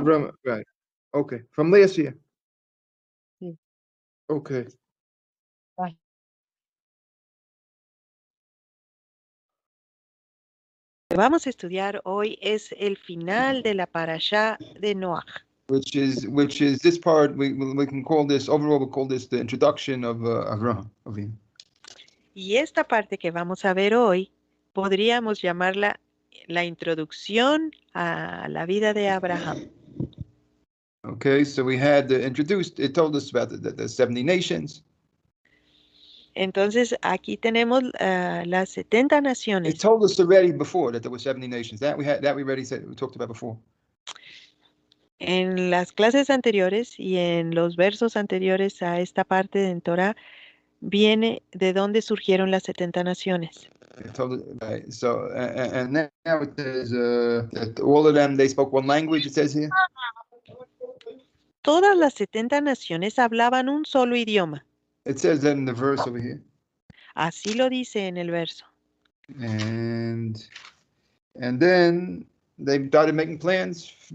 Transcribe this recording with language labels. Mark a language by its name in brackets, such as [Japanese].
[English] to Abraham, right. Okay, from last year. [Spanish] Sí. [English] Okay. Bye. [Spanish] Lo que vamos a estudiar hoy es el final de la parashá de Noah. [English] Which is this part, we can call this, overall we'll call this the introduction of Abraham. [Spanish] Y esta parte que vamos a ver hoy, podríamos llamarla la introducción a la vida de Abraham. [English] Okay, so we had introduced, it told us about the 70 nations. [Spanish] Entonces, aquí tenemos las 70 naciones. [English] It told us already before that there were 70 nations. That we already said, we talked about before. [Spanish] En las clases anteriores y en los versos anteriores a esta parte en Torah, viene de dónde surgieron las 70 naciones. [English] Right. So, and now it says that all of them, they spoke one language, it says here. [Spanish] Todas las 70 naciones hablaban un solo idioma. [English] It says that in the verse over here. [Spanish] Así lo dice en el verso. [English] And then they started making plans